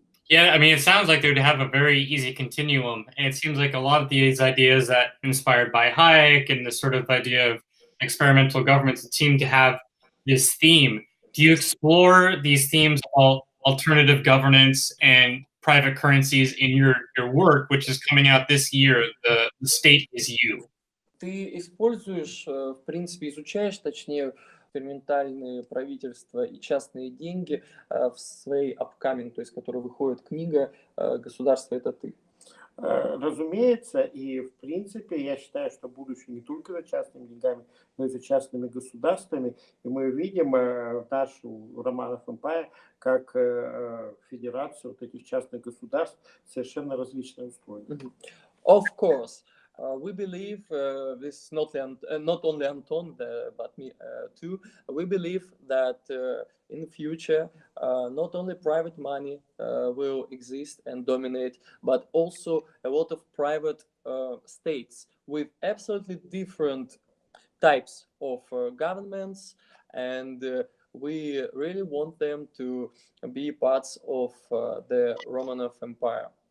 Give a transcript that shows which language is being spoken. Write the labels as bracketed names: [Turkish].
[English] Yeah, I mean, it sounds like they would have a very easy continuum, and it seems like a lot of these ideas that inspired by Hayek and this sort of idea of experimental governments seem to have this theme. Do you explore these themes of alternative governance and private currencies in your work, which is coming out this year, the State is You? [Russian] Ты используешь, в принципе, изучаешь, точнее, экспериментальные правительства и частные деньги в своей [English] upcoming, [Russian] то есть, которая выходит книга «Государство – это ты». Разумеется, и в принципе я считаю, что будущее не только за частными деньгами, но и за частными государствами. И мы видим нашу Romanov Empire как федерацию вот этих частных государств совершенно различные условия. [English] Of course. We believe this is not only Anton, but me too. We believe that in the future, not only private money will exist and dominate, but also a lot of private states with absolutely different types of governments, and we really want them to be parts of the Romanov Empire.